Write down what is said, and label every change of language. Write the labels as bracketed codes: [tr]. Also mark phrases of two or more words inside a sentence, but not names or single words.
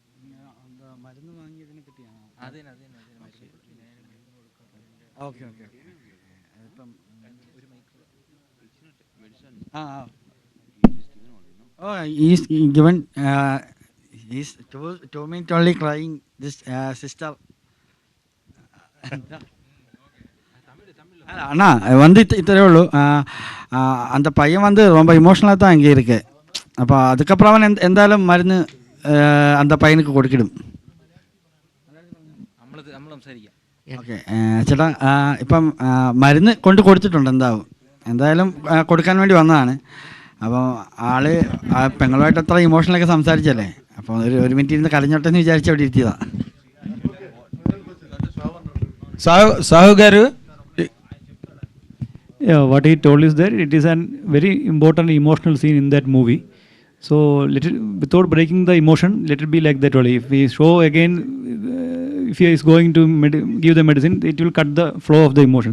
[en] Okay. Oh, he's given. He's told me only crying. This sister. [ta] அண்ணா வந்து இத்தனை உള്ളൂ அந்த பையன் வந்து ரொம்ப இமோஷனலாக தான் அங்கே இருக்கு. அப்போ அதுக்கப்புறம் அவன் [ml] എന്തായാലും മരുന്ന് [ta] அந்த பையனுக்கு കൊടുക്കിടും. [ml] ഓക്കെ ചേട്ടാ, ഇപ്പം മരുന്ന് കൊടുത്തിട്ടുണ്ട്, എന്തായാലും കൊടുക്കാൻ വേണ്ടി വന്നതാണ്. അപ്പോൾ ആള് പെങ്ങളുമായിട്ട് അത്ര ഇമോഷണലൊക്കെ സംസാരിച്ചല്ലേ, അപ്പോൾ ഒരു മിനിറ്റ് ഇരുന്ന് കരഞ്ഞോട്ടെ എന്ന് വിചാരിച്ച് അവിടെ ഇരുത്തിയതാ. [en] Sahu garu, what he told is that it is a very important emotional scene in that movie. So without breaking the emotion, let it be like that only. If we show again, if he is going to give the medicine, it will cut the flow of the emotion.